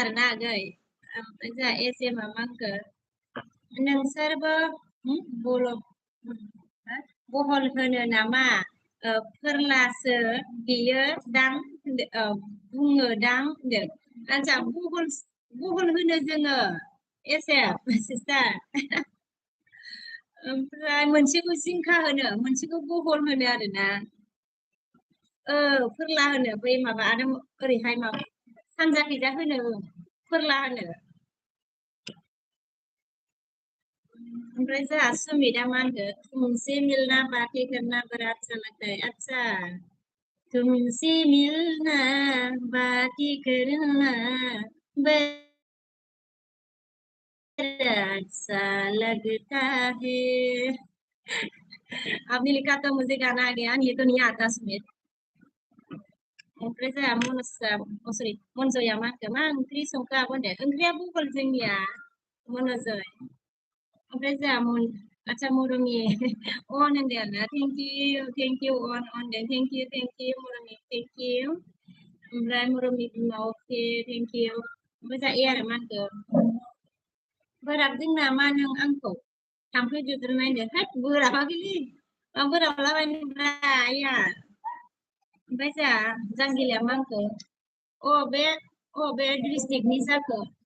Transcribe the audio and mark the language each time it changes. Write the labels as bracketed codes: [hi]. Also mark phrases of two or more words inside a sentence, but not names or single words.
[brx] आरोना आगै ओमफ्राय जोंहा एसएमआ मा होनखो नोंसोरबो बर' बहल होनो नामा फोरलासो बियो दां बुङो दां होनदों आदसा बहल होनो जोङो एसे सिस्टार ओमफ्राय मोनसेखौ जिंखा होनो मोनसेखौ बहल होनो आरोना फोरला होनो बै माबा आरो ओरैहाय माबा सानजाखैजा होनो फोरला होनो ओमफ्राय जोंहा सुमिता मा होनखो [hi] तुमसे मिलना बातें करना बड़ा अच्छा लगता है अच्छा तुमसे मिलना बातें करना बड़ा अच्छा लगता है आपने लिखा तो मुझे गाना आ गया ये तो नहीं आता सुमित [brx] ओमफ्राय जोंहा सरि मनजया मा होनखो मा ओंख्रि संखो आब' होनदों ओंख्रिया बहल जोंनिया मनजय ओमफ्राय जोंहा आदसा मरमि अन होनदों आरोना [en] thank you [brx] अन होनदों [en] thank you [brx] मरमि [en] thank you [brx] ओमफ्राय मरमि बिमा अके [en] thank you [brx] ओमफ्राय जोंहा ए आरो मा होनखो बोराबदों नामा नों आंखौ थाम्फै दुद्रुनाय होनदों होद बोराबाखैलै मा बोराबलाबायनोब्रा आइया ओमफ्राय जोंहा जांगिलाया मा होनखो बे डिस्ट्रिक्टनि जाखो